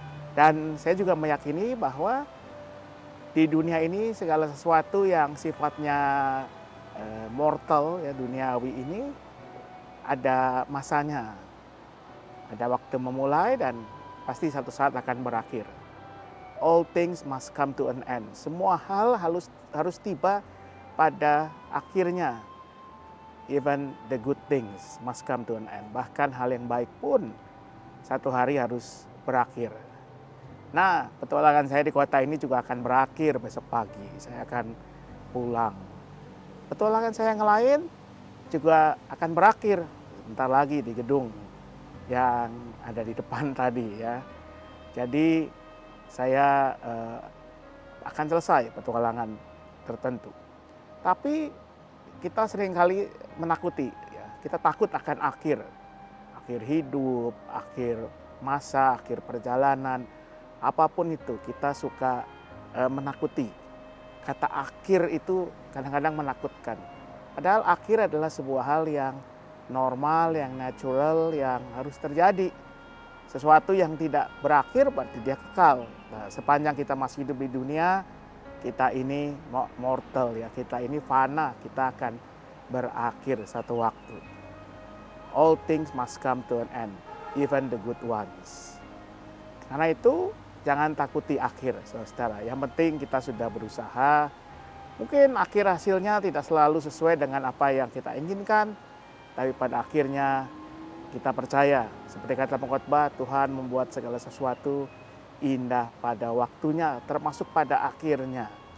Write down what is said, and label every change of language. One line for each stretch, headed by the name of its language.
Indonesian: Dan saya juga meyakini bahwa di dunia ini segala sesuatu yang sifatnya mortal, ya duniawi ini ada masanya, ada waktu memulai dan pasti satu saat akan berakhir.
English: All things must come to an end.
Indonesian: Semua hal harus tiba pada akhirnya.
English: Even the good things must come to an end.
Indonesian: Bahkan hal yang baik pun satu hari harus berakhir. Nah, petualangan saya di kota ini juga akan berakhir besok pagi. Saya akan pulang. Petualangan saya yang lain juga akan berakhir bentar lagi di gedung yang ada di depan tadi ya. Jadi saya akan selesai petualangan tertentu. Tapi kita seringkali menakuti, ya. Kita takut akan akhir hidup, akhir masa, akhir perjalanan, apapun itu kita suka menakuti. Kata akhir itu kadang-kadang menakutkan. Padahal akhir adalah sebuah hal yang normal, yang natural, yang harus terjadi. Sesuatu yang tidak berakhir berarti dia kekal. Nah, sepanjang kita masih hidup di dunia, kita ini mortal ya, kita ini fana, kita akan berakhir satu waktu.
English: All things must come to an end, even the good ones.
Indonesian: Karena itu jangan takuti akhir, saudara. Yang penting kita sudah berusaha. Mungkin akhir hasilnya tidak selalu sesuai dengan apa yang kita inginkan, tapi pada akhirnya kita percaya, seperti kata pengkhotbah, Tuhan membuat segala sesuatu indah pada waktunya, termasuk pada akhirnya.